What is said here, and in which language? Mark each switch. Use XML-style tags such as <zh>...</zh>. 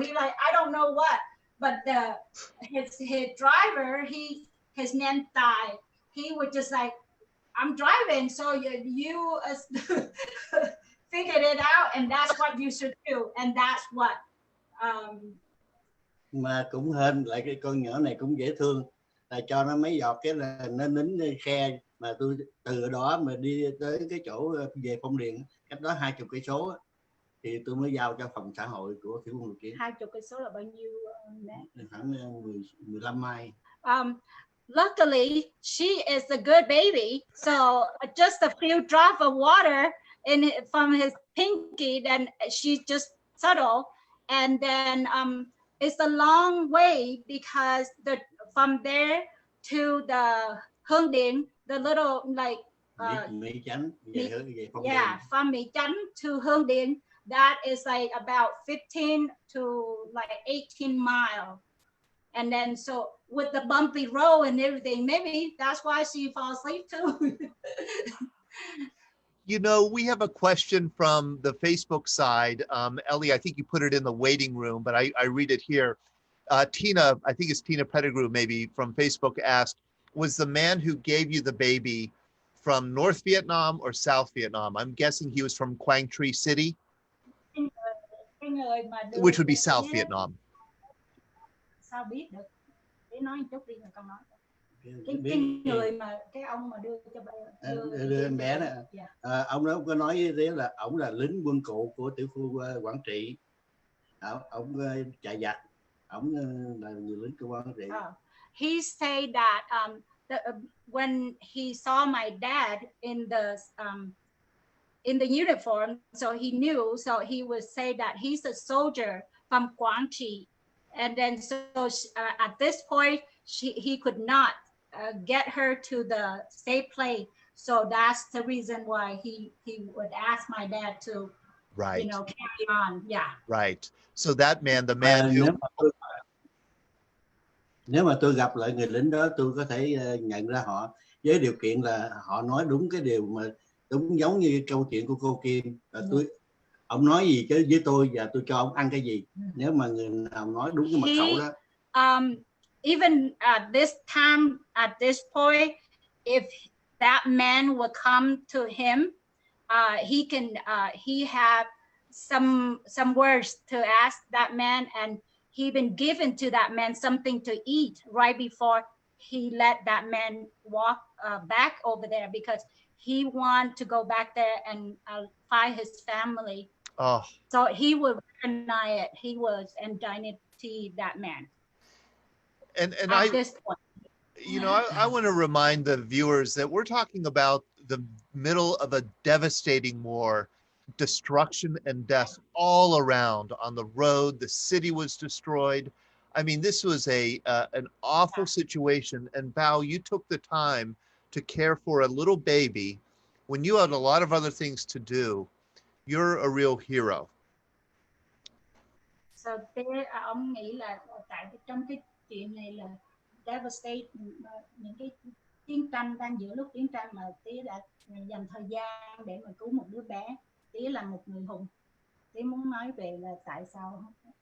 <en>He like, I don't know what, but his driver, his name died. He would just like, I'm driving, so you figured it out, and that's what you should do, and that's what.</en> <vi>Mà cũng hên lại cái con nhỏ này cũng dễ thương, là cho nó mấy giọt cái là nó nín khe, mà tôi từ đó mà đi tới cái chỗ về Phong Điền, cách đó 20 cây số thì tôi mới giao cho phòng xã hội của Tiểu Quân Lục Chiến. 20 cây số là bao nhiêu mẹ? Khoảng 15 mai.</vi> <en>Luckily, she is a good baby, so just a few drops of water from his pinky, then she just settled, and then it's a long way because from there to the Hương Điền, the little like</en> <vi>Mỹ Chánh, về Phong Điền.</vi> <en>From Mỹ Chánh to Hương Điền, that is like about 15 to like 18 miles. And then so with the bumpy road and everything, maybe that's why she falls asleep too. You know, we have a question from the Facebook side. Ellie, I think you put it in the waiting room, but I read it here. Tina, I think it's Tina Pettigrew maybe from Facebook asked, was the man who gave you the baby from North Vietnam or South Vietnam? I'm guessing he was from Quang Tri City, which would be South Vietnam.</en> <vi>Sao biết được? Để nói một chút đi rồi con nói. Cái người mà cái ông mà đưa cho đưa em bé đó, ông đó có nói thế là ông là lính quân cụ của tiểu khu Quảng Trị, ông chạy giặc, ông là người lính của Quảng Trị.</vi> <en>He said that when he saw my dad in the uniform, so he knew, so he would say that he's a soldier from Quảng Trị. And then so at this point, he could not get her to the safe place. So that's the reason why he would ask my dad to, right, you know, carry on. Yeah. Right. So that man, the man who...</en> <vi>Nếu mà tôi gặp lại người lính đó, tôi có thể nhận ra họ với điều kiện là họ nói đúng cái điều mà đúng giống như câu chuyện của cô Kim. Ông nói gì chứ với tôi và tôi cho ông ăn cái gì. Nếu mà người nào nói đúng cái mật khẩu đó.</vi> <en>Even at this time, at this point, if that man would come to him, he can he have some words to ask that man, and he been given to that man something to eat right before he let that man walk back over there, because he want to go back there and find his family. Oh. So he would recognize it. He was identity that man. And at this point. You know, I want to remind the viewers that we're talking about the middle of a devastating war, destruction and death all around on the road. The city was destroyed. I mean, this was an awful situation. And Bao, you took the time to care for a little baby when you had a lot of other things to do. You're a real hero.</en> <vi>So ông nghĩ là tại trong cái chuyện này là devastate, những cái chiến tranh đang giữa lúc chiến tranh mà Tía đã dành thời gian để mà cứu một đứa bé. Tía là một người hùng. Tía muốn nói về là tại sao.</vi>